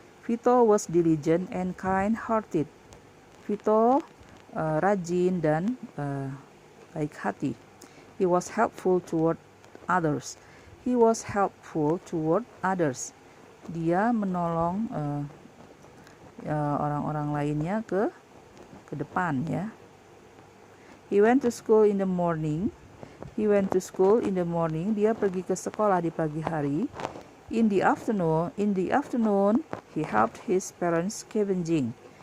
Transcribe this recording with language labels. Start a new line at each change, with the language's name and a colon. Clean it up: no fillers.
English: Vito was diligent and kind-hearted.
Indonesian: Vito rajin dan baik hati.
English: He was helpful toward others. He was helpful toward others.
Indonesian: Dia menolong orang-orang lainnya ke depan ya.
English: He went to school in the morning.
Indonesian: Dia pergi ke sekolah di pagi hari.
English: In the afternoon, he helped his parents scavenging.